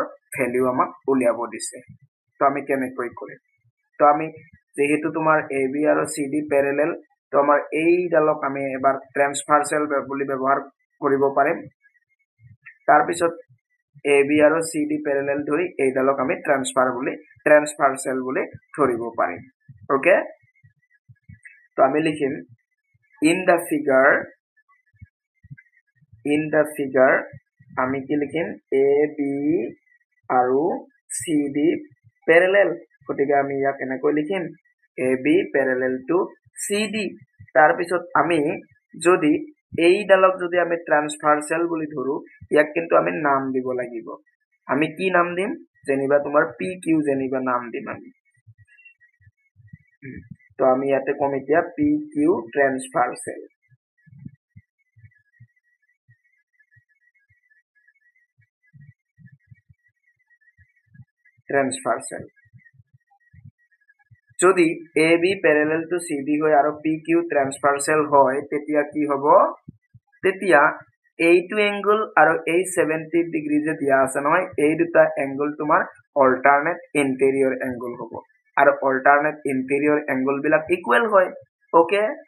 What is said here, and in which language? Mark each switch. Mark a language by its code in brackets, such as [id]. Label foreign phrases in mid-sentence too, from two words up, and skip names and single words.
[as] ভ্যালু আমাক উলিয়াব দিছে তো আমি কেনেকৈ কৰিম তো আমি যেহেতু তোমাৰ a b আৰু c d প্যাৰেলেল তো আমাৰ এই ডালক আমি এবাৰ ট্ৰান্সভাৰ্সেল বুলি ব্যৱহাৰ কৰিব পাৰিম তাৰ পিছত AB আৰু CD প্যাৰেলেল ধৰি এই ডালক আমি ট্ৰান্সভাৰ্সেল বুলি ধৰিব পাৰিম ওকে তো আমি লিখিম [en] in the [as] figure আমি কি লিখিম AB আৰু CD প্যাৰেলেল গতিকে আমি ইয়াক এনেকৈ লিখিম [en] AB parallel to CD [as] তাৰ পিছত আমি যদি এই ডালক যদি আমি ট্ৰান্সভাৰ্সেল বুলি ধৰো ইয়াক কিন্তু আমি নাম দিব লাগিব আমি কি নাম দিম যেনিবা তোমাৰ PQ যেনিবা নাম দিম আমি তো আমি ইয়াতে কম এতিয়া PQ ট্ৰান্সভাৰ্সেল যদি [en] AB parallel to [as] CD হয় আৰু PQ ট্ৰান্সভাৰ্সেল হয় তেতিয়া কি হ'ব তেতিয়া এইটো এংগল আৰু এই 70 ডিগ্ৰী যে দিয়া আছে নহয় এই দুটা এংগল তোমাৰ [en] alternate interior angle [as] হ'ব আৰু [en] alternate interior angle [as] বিলাক ইকুৱেল হয় ওকে